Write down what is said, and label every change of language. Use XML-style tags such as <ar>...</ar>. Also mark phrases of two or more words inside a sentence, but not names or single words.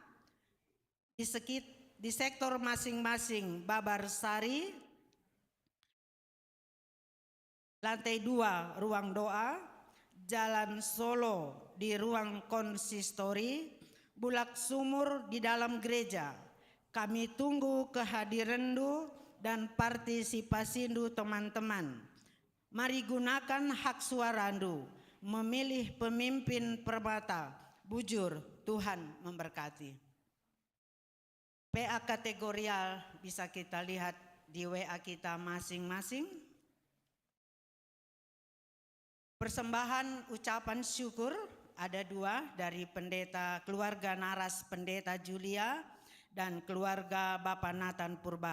<id>di sektor masing-masing Babarsari, lantai 2 ruang doa, Jalan Solo di ruang konsistori, Bulak Sumur di dalam gereja. Kami tunggu kehadiranmu dan partisipasindu teman-teman. Mari gunakan hak suarandu memilih pemimpin Permata. Bujur, Tuhan memberkati. PA kategorial bisa kita lihat di WA kita masing-masing. Persembahan ucapan syukur ada 2 dari pendeta keluarga Naras Pendeta Julia dan keluarga Bapak Nathan Purba.</id>